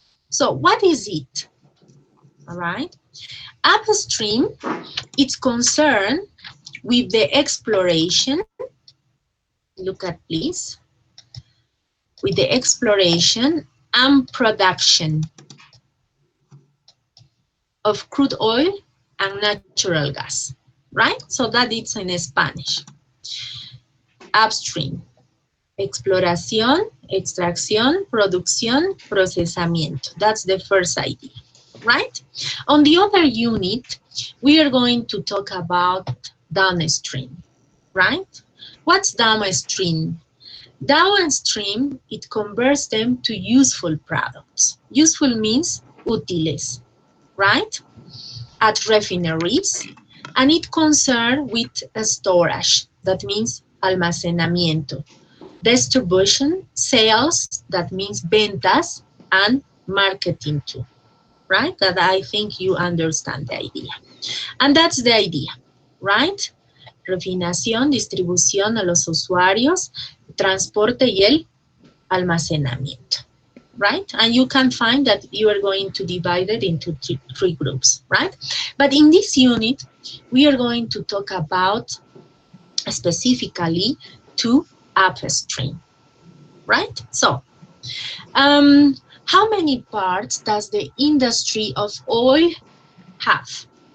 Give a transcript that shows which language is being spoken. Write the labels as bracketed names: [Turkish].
[English] So what is it? All right. Upstream, it's concerned with the exploration. Look at please. With the exploration and production of crude oil and natural gas, right? So that it's in Spanish. Upstream. [Spanish] Exploración, extracción, producción, procesamiento. [English] That's the first idea, right? On the other unit, we are going to talk about downstream, right? What's downstream? Downstream, it converts them to useful products. Useful means útiles, right? At refineries, and it concerns with storage. That means almacenamiento. Distribution, sales, that means ventas, and marketing too, right? That I think you understand the idea. And that's the idea, right? [Spanish] Refinación, distribución a los usuarios, transporte y el almacenamiento, right? [English] And you can find that you are going to divide it into three groups, right? But in this unit, we are going to talk about specifically two upstream, right? So, how many parts does the industry of oil have?